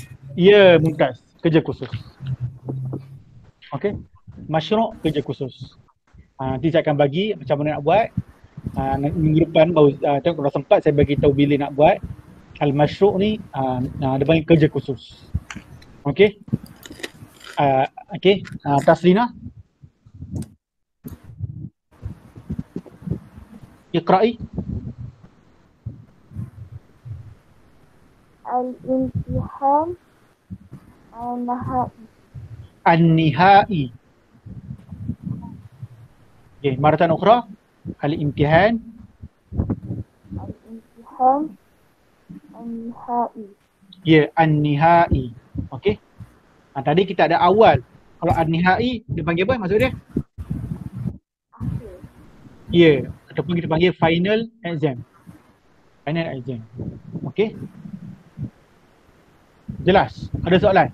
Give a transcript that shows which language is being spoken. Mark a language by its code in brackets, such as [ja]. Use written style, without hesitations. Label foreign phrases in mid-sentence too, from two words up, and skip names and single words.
[ms] Ya, mumtaz. Kerja khusus. Okey. Mashru' kerja khusus. Nanti saya akan bagi macam mana nak buat. Minggu depan baru tengok kalau sempat saya bagi tahu bila nak buat. Al-Mashru' ni dia panggil kerja khusus. Okey. Okey. [ar] Tasrina. Iqra'i. الامتحان النهائي. An-nihai. Okey, مرة أخرى. Al-imtihan. الامتحان النهائي. Ya, an-nihai. [ms] Okey. Tadi kita ada awal. Kalau an-nihai dia panggil apa maksud dia? Akhir. Ya, ataupun kita panggil [en] final exam. Final exam. [ms] Okey. Okey? Jelas? Ada soalan?